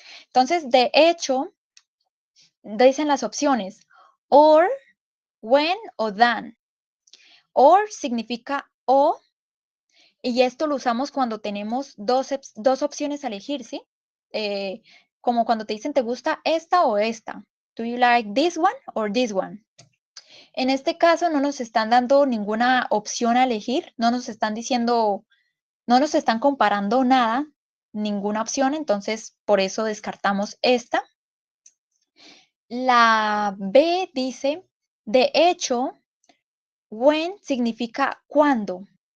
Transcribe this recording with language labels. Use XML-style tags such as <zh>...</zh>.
<es>Entonces, de hecho, dicen las opciones</es> <en>or, when</en> <es>o</es> <en>than.</en> <es>Or significa o, y esto lo usamos cuando tenemos dos opciones a elegir, ¿sí? Como cuando te dicen, ¿te gusta esta o esta?</es> <en>Do you like this one or this one?</en> <es>En este caso no nos están dando ninguna opción a elegir, no nos están diciendo, no nos están comparando nada, ninguna opción, entonces por eso descartamos esta. La B dice, de hecho, when significa cuando.</es>